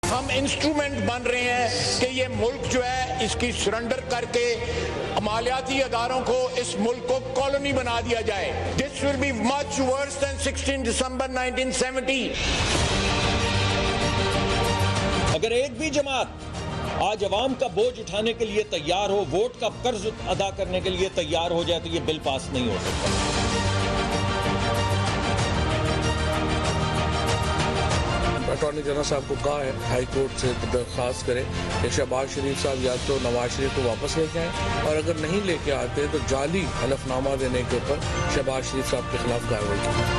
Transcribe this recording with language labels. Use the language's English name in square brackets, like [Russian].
[Urdu] ہم انسٹرومنٹ بن رہے ہیں کہ یہ ملک جو ہے اس کی سرنڈر کر کے مالیاتی اداروں کو اس ملک کو کالونی بنا دیا جائے. [English] This will be much worse than 16 December 1970. [Urdu] اگر ایک بھی جماعت آج عوام کا بوجھ اٹھانے کے لیے تیار ہو، ووٹ کا قرض ادا کرنے کے لیے تیار ہو جائے تو یہ بل پاس نہیں ہو سکتا. اٹارنی جنرل صاحب کو کہا ہے ہائی کورٹ سے درخواست کریں کہ شہباز شریف صاحب یا تو نواز شریف کو واپس لے کے آئیں، اور اگر نہیں لے کے آتے تو جعلی حلف نامہ دینے کے اوپر شہباز شریف صاحب کے خلاف کارروائی کی.